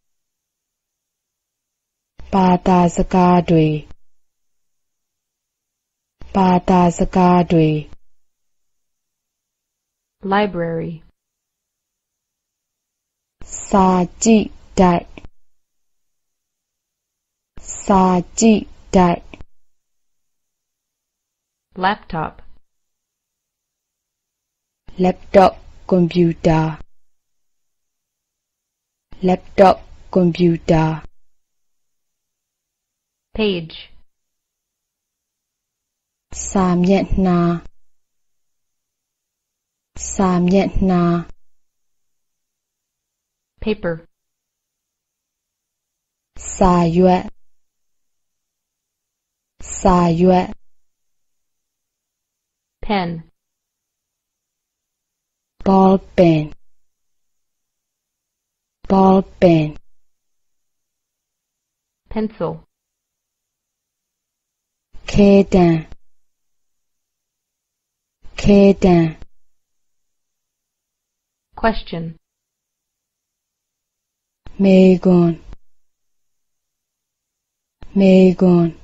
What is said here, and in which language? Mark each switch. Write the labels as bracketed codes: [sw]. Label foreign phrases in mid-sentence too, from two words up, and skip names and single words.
[my] ဘာသာစကားတွေဘာသာစကားတွေ library စာကြည့်တိုက်စာကြည့်တိုက် laptop [en] laptop computer laptop computer [my] page စာမျက်နှာစာမျက်နှာ paper စာရွက်စာရွက် pen [en] ball pen ball pen [my] pencil ခဲတံခဲတံ question မေကွန်မေကွန်